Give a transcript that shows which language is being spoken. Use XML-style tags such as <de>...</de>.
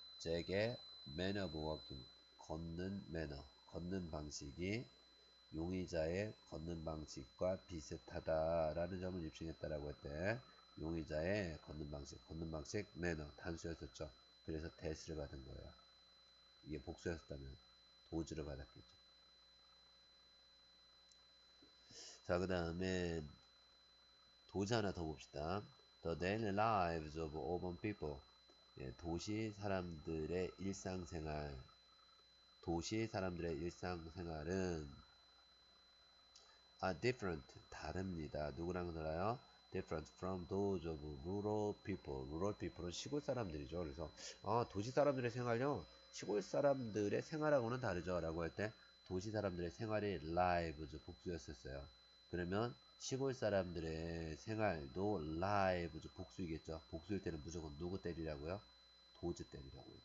<ko>잭의</ko> <en>manner of walking,</en> <ko>걷는 매너, 걷는 방식이 용의자의 걷는 방식과 비슷하다라는 점을 입증했다라고 할 때 용의자의 걷는 방식 매너 단수였었죠. 그래서 that를 받은 거예요. 이게 복수였다면 does를 받았겠죠. 자, 그 다음에 도시 하나 더 봅시다.</ko> <en>The daily lives of urban people.</en> <ko>예, 도시 사람들의 일상생활. 도시 사람들의 일상생활은</ko> <en>are different,</en> <ko>다릅니다. 누구랑 달라요?</ko> <en>different from those of rural people.</en> <ko>rural people은 시골 사람들이죠. 그래서 도시 사람들의 생활요, 시골 사람들의 생활하고는 다르죠. 라고 할 때 도시 사람들의 생활이 lives 복수였었어요. 그러면 시골 사람들의 생활도 lives 복수이겠죠. 복수일 때는 무조건 누구 때리라고요? 도즈 때리라고요.</ko>